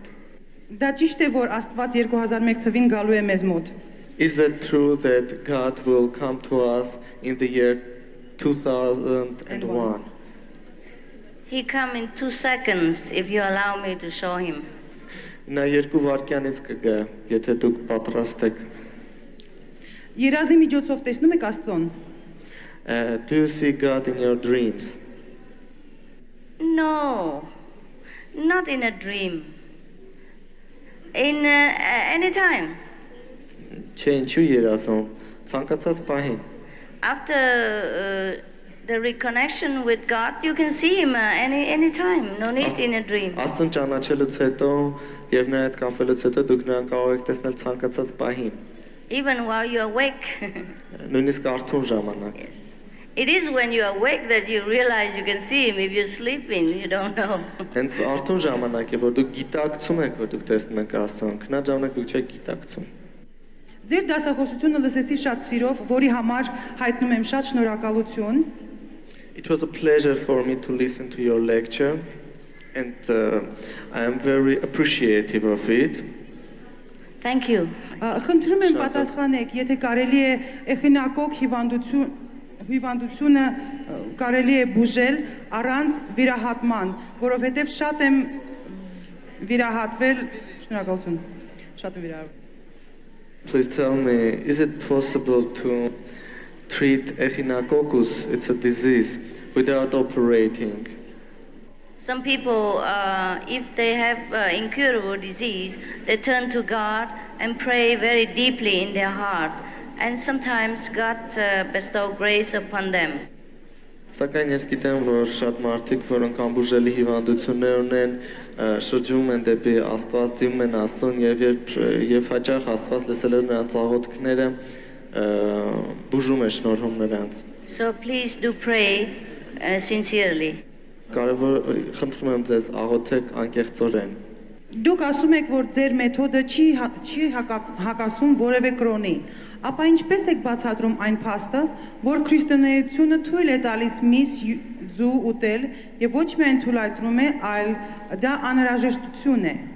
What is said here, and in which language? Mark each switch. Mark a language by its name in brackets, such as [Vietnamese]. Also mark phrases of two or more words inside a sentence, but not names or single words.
[Armenian] Դա ճիշտ է, որ Աստված 2001 թվին գալու է մեզ մոտ։ [English] Is it true that God will come to us in the year 2001? He come in 2 seconds if you allow me to show Him. [Armenian] Նա 2 վայրկյանից կգա, եթե դուք պատրաստ եք։ Երազի միջոցով տեսնում եք Աստծուն։ [English] Do you see God in your dreams? No, not in a dream. In any time. [Armenian] Չէ, ինչու երազում, ցանկացած պահին։ [English] After the reconnection with God, you can see Him any time. No need in a dream. [Armenian] Աստծուն ճանաչելուց հետո եւ նրա հետ կապելուց հետո դուք նրան կարող եք տեսնել ցանկացած պահին։ [English] Even while you're awake. [Armenian] Նույնիսկ արթուն ժամանակ։ [English] Yes. It is when you're awake that you realize you can see him. If you're sleeping, you don't know. [Armenian] Հենց արթուն ժամանակ է, որ դուք գիտակցում եք, որ դուք տեսնում եք Աստծուն, քնած ժամանակ դուք չեք գիտակցում։ Ձեր դասախոսությունը լսեցի շատ սիրով, որի համար հայտնում եմ շատ շնորհակալություն։ [English] It was a pleasure for me to listen to your lecture, and I am very appreciative of it. Thank you. [Armenian] Խնդրում եմ պատասխանեք, եթե կարելի է էխինակոկ հիվանդությունը կարելի է բուժել առանց վիրահատման, որովհետև շատ եմ վիրահատվել, շնորհակալություն, շատ եմ վիրահատվել։ [English] Please tell me, is it possible to treat echinococcus, it's a disease, without operating? Some people, if they have incurable disease, they turn to God and pray very deeply in their heart. And sometimes God bestows grace upon them. [Armenian] Սակայն ես գիտեմ, որ շատ մարդիկ, որոնք անբուժելի հիվանդություններ ունեն, շրջում են դեպի Աստված, դիմում են Աստծուն եւ հաճախ Աստված լսել է նրանց աղոթքները, բուժում է, շնորհում նրանց։ [English] So please do pray sincerely. [Armenian] Կարևոր խնդրում եմ ձեզ աղոթեք անկեղծորեն։ Դուք ասում եք, որ ձեր մեթոդը չի հակասում որևէ կրոնի, ապա ինչպես եք բացատրում այն փաստը, որ քրիստոնեությունը թույլ է տալիս միս ձու ուտել եւ ոչ միայն թույլատրում է, այլ դա անհրաժեշտություն է։